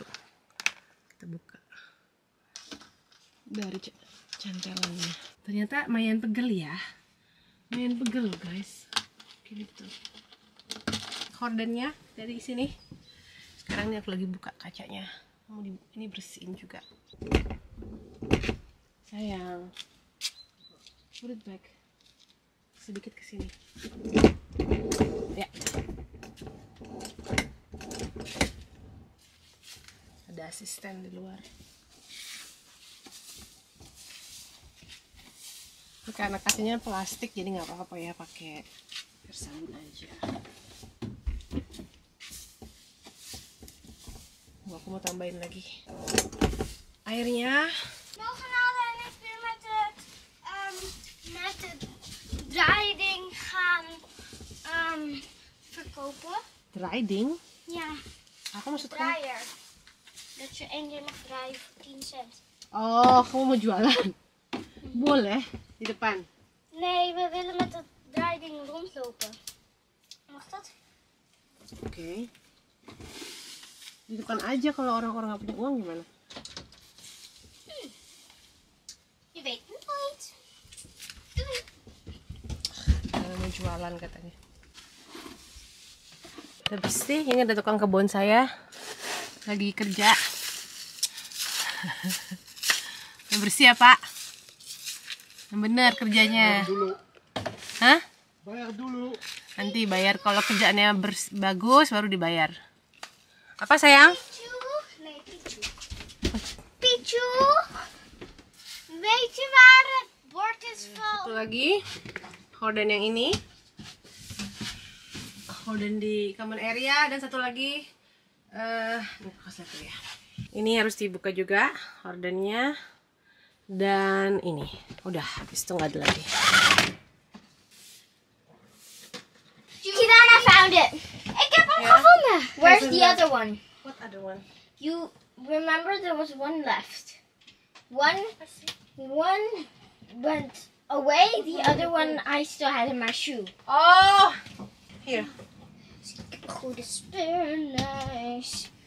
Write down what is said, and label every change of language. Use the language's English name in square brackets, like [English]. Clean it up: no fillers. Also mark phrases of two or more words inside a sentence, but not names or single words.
[Indonesian] Kita buka dari cantelannya. Ternyata lumayan pegel ya, lumayan pegel guys, gitu. Hordennya dari sini. Sekarang ini aku lagi buka kacanya, mau ini bersihin juga. Sayang, [English] put it back [Indonesian] sedikit ke sini ya. Ada asisten di luar. Karena kacanya plastik jadi nggak apa-apa ya, pakai air sabun aja. Aku mau tambahin lagi airnya. [Dutch] Morgenavond en ik weer met de draaiding gaan verkopen. Draaiding? Ja, [Indonesian] Apa maksudnya? [Dutch] draaier. Dat je 1 keer mag draaien voor 10 cent. [Indonesian] Oh, kamu mau jualan? Boleh di depan. [Dutch] Nee, we willen met dat draaiding rondlopen. Mag dat? [Indonesian] Oke. Di depan aja, kalau orang-orang nggak punya uang gimana? [Dutch] Je weet het nooit. Doei. [Indonesian] Mau jualan katanya. Udah bersih, ini ada tukang kebun saya lagi kerja. Udah bersih ya Pak? Yang bener kerjanya. Bayar dulu. Hah? Bayar dulu. Nanti bayar kalau kerjaannya bagus baru dibayar. Apa sayang? [Dutch] Pichu. Nee, Pichu. Pichu. Weet je waar het bord is [Indonesian] Satu [Dutch] van? [Indonesian] lagi horden yang ini, horden di [English] common area, [Indonesian] dan satu lagi ini harus dibuka juga hordennya, dan ini udah habis itu nggak ada lagi. [English] Kirana found it. [Dutch] Ik heb hem gevonden. [English] Where's the other one? What other one? You remember there was one left. One went away. The other one I still had in my shoe. [Dutch] Oh, hier. Goede speurneus.